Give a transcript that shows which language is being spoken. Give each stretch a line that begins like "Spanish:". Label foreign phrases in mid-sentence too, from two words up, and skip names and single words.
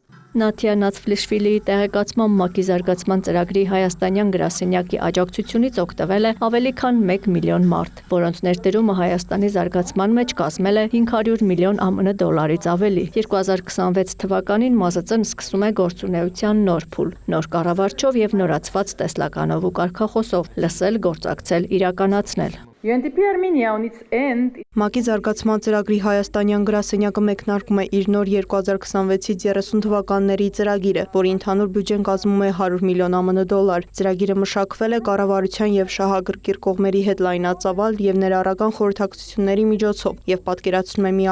Armenian: Նաթիա Նացֆլիշվիլիի տեղեկացմամբ ՄԱԿ-ի զարգացման ծրագրի հայաստանյան գրասենյակի աջակցությունից օգտվել է ավելի քան 1 միլիոն մարդ, որոնց ներդրումը Հայաստանի զարգացման մեջ կազմել է 500 միլիոն ԱՄՆ դոլարից ավելի։ 2026 թվականին ՄԱԶԾ-ն սկսում է գործունեության նոր փուլ, նոր կառավարչով եւ նորացված տեսլականով ու կարգախոսով՝ լսել, գործակցել, իրականացնել։
English: UNDP Armenia on its end
Armenian: ՄԱԿ-ի զարգացման ծրագրի հայաստանյան գրասենյակը մեկնարկում է իր նոր 2026-ից 30 թվականների ծրագիրը, որի ընդհանուր բյուջեն կազմում է 100 միլիոն ԱՄՆ դոլար։ Ծրագիրը մշակվել է կառավարության եւ շահագրգիռ կողմերի հետ լայնածավալ եւ ներառական խորհրդակցությունների միջոցով եւ պատկերացնում է մի